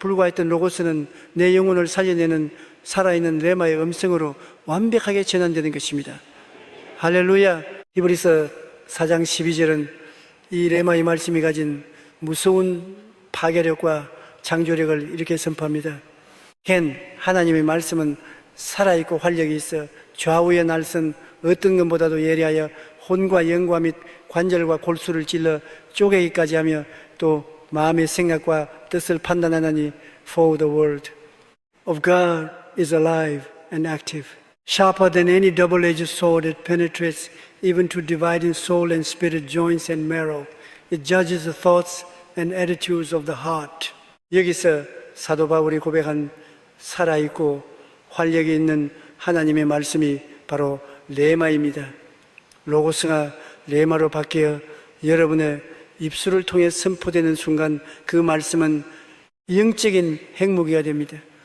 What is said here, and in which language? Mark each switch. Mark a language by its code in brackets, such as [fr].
[ko] 불과했던 로고스는 내 영혼을 살려내는 살아있는 레마의 음성으로 완벽하게 전환되는 것입니다. 할렐루야. 히브리서 4장 12절은 이 레마의 말씀이 가진 무서운 파괴력과 창조력을 이렇게 선포합니다. 하나님의 말씀은 살아있고 활력이 있어 좌우의 날선 어떤 것보다도 예리하여 혼과 영과 및 관절과 골수를 찔러 쪼개기까지 하며 또 마음의 생각과 뜻을 판단하나니 [en] For the word of God is alive and active, sharper than any double-edged sword that penetrates even to dividing soul and spirit, joints and marrow. It judges the thoughts and attitudes of the heart. [ko] 여기서 사도 바울이 고백한 살아있고 활력이 있는 하나님의 말씀이 바로 레마입니다. 로고스가 레마로 바뀌어 여러분의 입술을 통해 선포되는 순간 그 말씀은 영적인 핵무기가 됩니다.